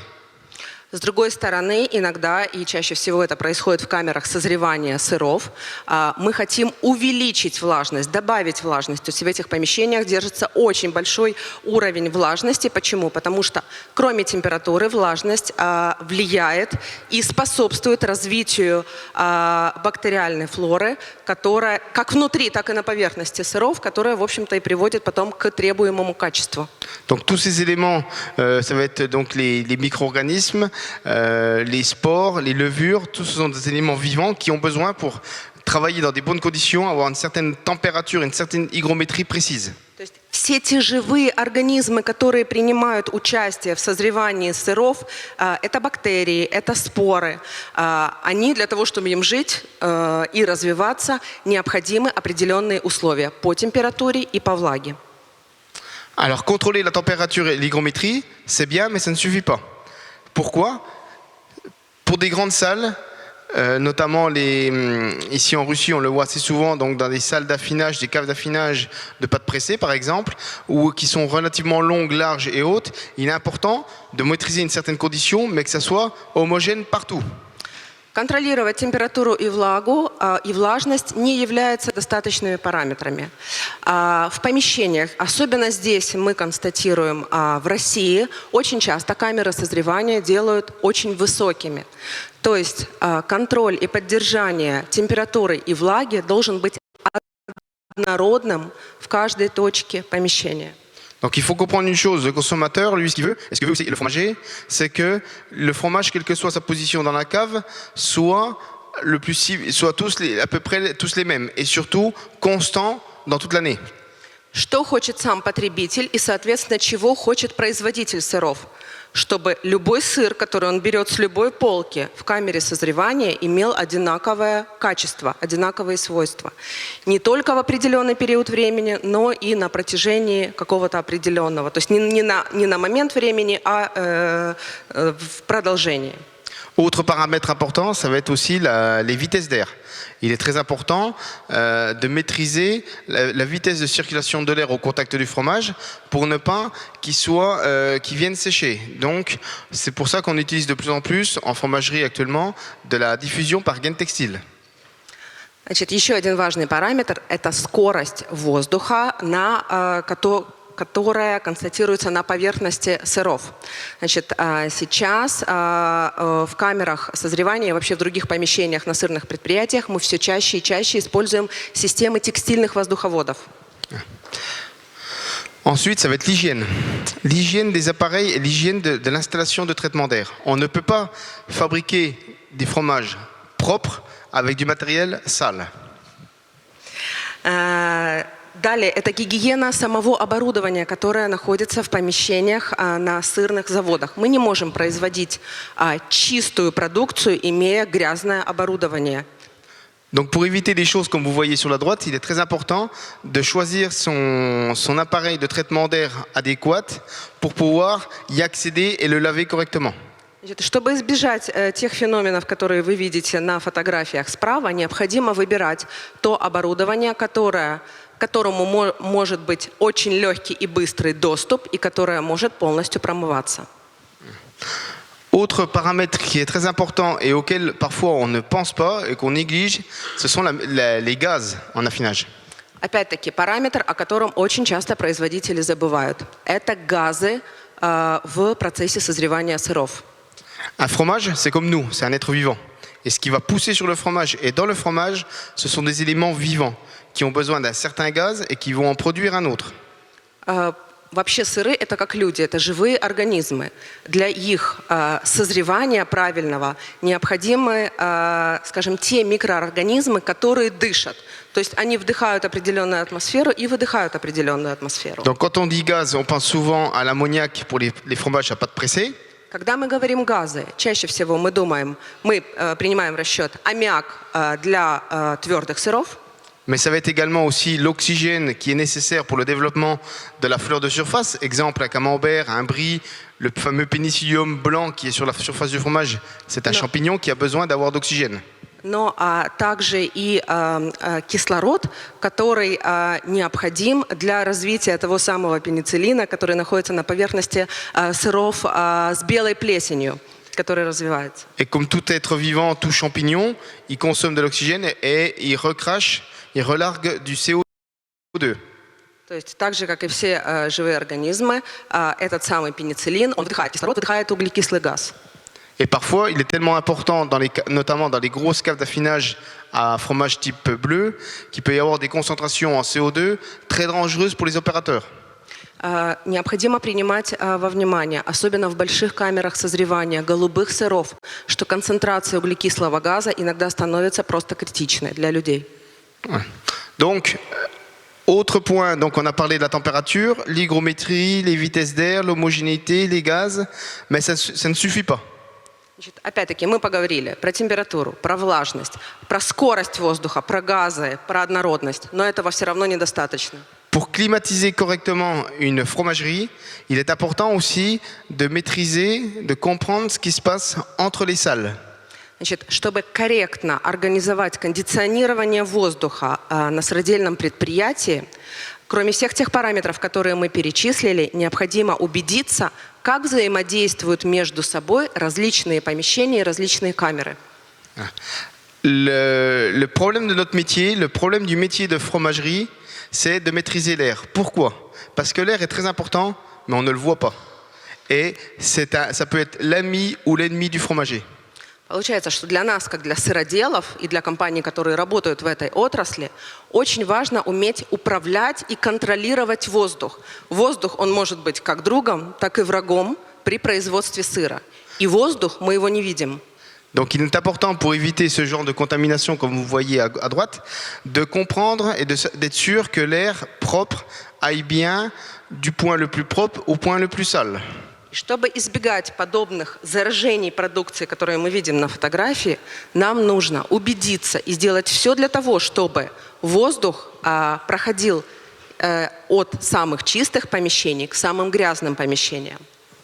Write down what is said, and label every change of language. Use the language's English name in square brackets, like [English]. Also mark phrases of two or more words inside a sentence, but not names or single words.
[Russian] С другой стороны, иногда, и чаще всего это происходит в камерах созревания сыров, мы хотим увеличить влажность, добавить влажность. То есть в этих помещениях держится очень большой уровень влажности. Почему? Потому что кроме температуры влажность влияет и способствует развитию бактериальной флоры, которая как внутри, так и на поверхности сыров, которая, в общем-то, и приводит потом к требуемому качеству. [French] Donc tous ces éléments, ça va être donc les micro-organismes, les spores, les levures, tous ce sont des éléments vivants qui ont besoin pour travailler dans des bonnes conditions, avoir une certaine température, une certaine hygrométrie précise. [Russian] То есть все те живые организмы, которые принимают участие в созревании сыров, это бактерии, это споры. Они для того, чтобы им жить и развиваться, необходимы определенные условия по температуре и по влаге. [French] Alors contrôler la température et l'hygrométrie, c'est bien, mais ça ne suffit pas. Pourquoi? Pour des grandes salles, notamment ici en Russie, on le voit assez souvent donc dans des salles d'affinage, des caves d'affinage de pâtes pressées par exemple, ou qui sont relativement longues, larges et hautes, il est important de maîtriser une certaine condition, mais que ça soit homogène partout. [Russian] Контролировать температуру и влагу, и влажность не являются достаточными параметрами. В помещениях, особенно здесь мы констатируем в России, очень часто камеры созревания делают очень высокими. То есть контроль и поддержание температуры и влаги должен быть однородным в каждой точке помещения. [French] Donc il faut comprendre une chose, le consommateur, lui, ce qu'il veut, et ce que veut aussi le fromager, c'est que le fromage, quelle que soit sa position dans la cave, soit à peu près tous les mêmes, et surtout constant dans toute l'année. [Russian] Что хочет сам потребитель и, соответственно, чего хочет производитель сыров? Чтобы любой сыр, который он берет с любой полки в камере созревания, имел одинаковое качество, одинаковые свойства. Не только в определенный период времени, но и на протяжении какого-то определенного. То есть не на момент времени, а в продолжении. [French] Autre paramètre important, ça va être aussi les vitesses d'air. Il est très important de maîtriser la vitesse de circulation de l'air au contact du fromage pour ne pas qu'il vienne sécher. Donc, c'est pour ça qu'on utilise de plus en plus en fromagerie actuellement de la diffusion par gaine textile. [Russian] Значит, еще один важный параметр – это скорость воздуха, которая констатируется на поверхности сыров. Значит, сейчас в камерах созревания и вообще в других помещениях на сырных предприятиях мы все чаще и чаще используем системы текстильных воздуховодов. [French] Ensuite, ça va être l'hygiène. L'hygiène des appareils et l'hygiène de l'installation de traitement d'air. On ne peut pas fabriquer des fromages propres avec du matériel sale. [Russian] Далее, это гигиена самого оборудования, которое находится в помещениях на сырных заводах. Мы не можем производить чистую продукцию, имея грязное оборудование. [French] Donc pour éviter les choses comme vous voyez sur la droite, il est très important de choisir son appareil de traitement d'air adéquat pour pouvoir y accéder et le laver correctement. [Russian] Чтобы избежать тех феноменов, которые вы видите на фотографиях справа, необходимо выбирать то оборудование, к которому может быть очень легкий и быстрый доступ и которое может полностью промываться. [French] Autre paramètre qui est très important et auquel parfois on ne pense pas et qu'on néglige, ce sont les gaz en affinage. [Russian] Опять-таки, параметр, о котором очень часто производители забывают. Это газы в процессе созревания сыров. [French] Un fromage, c'est comme nous, c'est un être vivant. Et ce qui va pousser sur le fromage et dans le fromage, ce sont des éléments vivants qui ont besoin d'un certain gaz et qui vont en produire un autre. [Russian] Вообще сыры – это как люди, это живые организмы. Для их созревания правильного необходимы, скажем, те микроорганизмы, которые дышат. То есть они вдыхают определенную атмосферу и выдыхают определенную атмосферу. [French] Donc quand on dit gaz, on pense souvent à l'ammoniac pour les fromages à pâte pressée. [Russian] Когда мы говорим газы, чаще всего мы принимаем в расчет аммиак для твердых сыров. [French] Mais ça va être également aussi l'oxygène qui est nécessaire pour le développement de la fleur de surface. Exemple, un camembert, un brie, le fameux pénicillium blanc qui est sur la surface du fromage. C'est un champignon qui a besoin d'avoir d'oxygène. [Russian] Но также и кислород, который необходим для развития того самого пенициллина, который находится на поверхности сыров с белой плесенью, который развивается. [French] Et comme tout être vivant, tout champignon, il consomme de l'oxygène et il recrache, il relargue du CO2. [Russian] То есть так же, как и все живые организмы, этот самый пенициллин, он вдыхает кислород, выдыхает углекислый газ. [French] Et parfois, il est tellement important, notamment dans les grosses caves d'affinage à fromage type bleu, qu'il peut y avoir des concentrations en CO2 très dangereuses pour les opérateurs. [Russian] Необходимо принимать во внимание, особенно в больших камерах созревания голубых сыров, что концентрация углекислого газа иногда становится просто критичной для людей. [French] Donc, autre point, donc on a parlé de la température, l'hygrométrie, les vitesses d'air, l'homogénéité, les gaz, mais ça ne suffit pas. [Russian] Опять-таки, мы поговорили про температуру, про влажность, про скорость воздуха, про газы, про однородность, но этого все равно недостаточно. [French] Pour climatiser correctement une fromagerie, il est important aussi de maîtriser, de comprendre ce qui se passe entre les salles. [Russian] Значит, чтобы корректно организовать кондиционирование воздуха на сыродельном предприятии, кроме всех тех параметров, которые мы перечислили, необходимо убедиться, как взаимодействуют между собой различные помещения и различные камеры. [French] Le problème de notre métier, le problème du métier de fromagerie, c'est de maîtriser l'air. Pourquoi? Parce que l'air est très important, mais on ne le voit pas. Et ça peut être l'ami ou l'ennemi du fromager. [Russian] Получается, что для нас, как для сыроделов и для компаний, которые работают в этой отрасли, очень важно уметь управлять и контролировать воздух. Воздух, он может быть как другом, так и врагом при производстве сыра. И воздух, мы его не видим. [French] Donc il est important pour éviter ce genre de contamination, comme vous voyez à droite, de comprendre et d'être sûr que l'air propre aille bien du point le plus propre au point le plus sale. [Russian] Чтобы избегать подобных заражений продукции, которые мы видим на фотографии, нам нужно убедиться и сделать все для того, чтобы воздух проходил от самых чистых помещений к самым грязным помещениям.